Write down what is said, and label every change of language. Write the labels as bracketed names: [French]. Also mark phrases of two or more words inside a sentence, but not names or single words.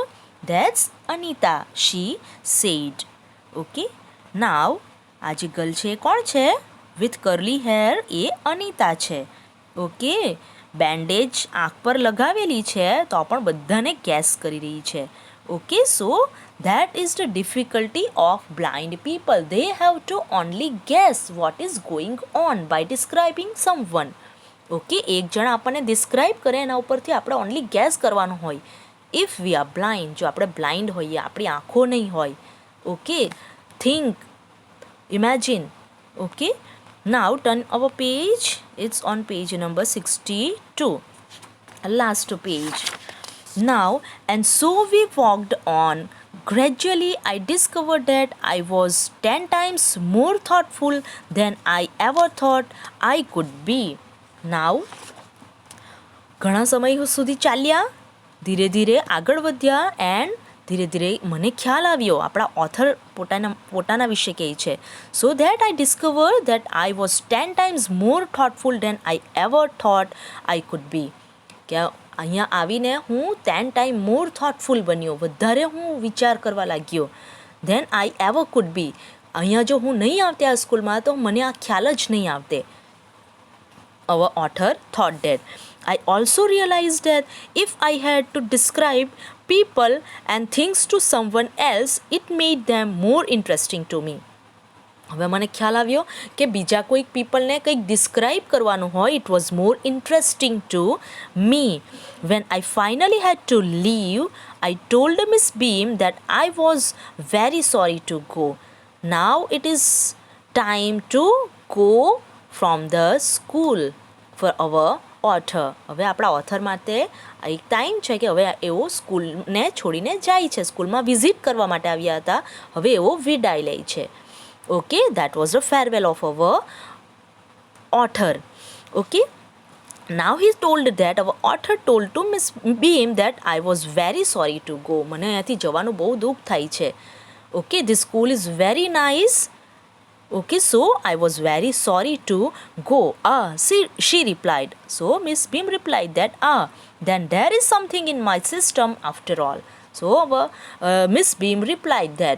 [English] That's Anita, she said. [Gujarati] ઓકે, નાવ આ જે ગર્લ છે કોણ છે? [English] with curly hair, [Gujarati] એ અનિતા છે. ઓકે, બેન્ડેજ આંખ પર લગાવેલી છે તો પણ બધાને ગેસ કરી રહી છે. [English] ઓકે, સો that is the difficulty of blind people. They have to only guess what is going on by describing someone. [Gujarati] ઓકે, એક જણ આપણને ડિસ્ક્રાઇબ કરે એના ઉપરથી આપણે [English] only guess [Gujarati] કરવાનું હોય [English] if we are blind, [Gujarati] જો આપણે બ્લાઇન્ડ હોઈએ, આપણી આંખો નહીં હોય, [English] okay, think, imagine, okay. Now turn our page, it's on page number 62, last page. Now, and so we walked on. Gradually I discovered that I was 10 times more thoughtful than I ever thought I could be. Now, [Gujarati] ઘણા સમય સુધી ચાલ્યા, ધીરે ધીરે આગળ વધ્યા, એન્ડ ધીરે ધીરે મને ખ્યાલ આવ્યો, આપણા ઓથર પોતાના વિશે કહે છે. [English] so that I discover that I was 10 times more thoughtful than I ever thought I could be. [Gujarati] કે અહીંયા આવીને હું [English] 10 times more thoughtful [Gujarati] બન્યો, વધારે હું વિચાર કરવા લાગ્યો [English] than I ever could be. [Gujarati] અહીંયા જો હું નહીં આવતે આ સ્કૂલમાં તો મને આ ખ્યાલ જ નહીં આવતે. [English] Our author thought that. I also realized that if I had to describe people and things to someone else, it made them more interesting to me. [Gujarati] હવે મને ખ્યાલ આવ્યો કે બીજા કોઈક પીપલને કંઈક ડિસ્ક્રાઇબ કરવાનું હોય, [English] it was more interesting to me. When I finally had to leave, I told Miss Beam that I was very sorry to go. Now it is time to go from the school for our author. [Gujarati] હવે આપણા ઓથર માટે એક ટાઈમ છે કે હવે એઓ સ્કૂલને છોડીને જાય છે, સ્કૂલમાં વિઝિટ કરવા માટે આવ્યા હતા, હવે એઓ વિદાય લે છે. [English] Okay, that was the farewell of our author. Okay, now he told that our author told to Miss Beam that I was very sorry to go. [Gujarati] મને અહીંયાથી જવાનું બહુ દુઃખ થાય છે. [English] Okay, this school is very nice. Okay, so I was very sorry to go. She replied. So Miss Beam replied that then there is something in my system after all. So our Miss Beam replied that.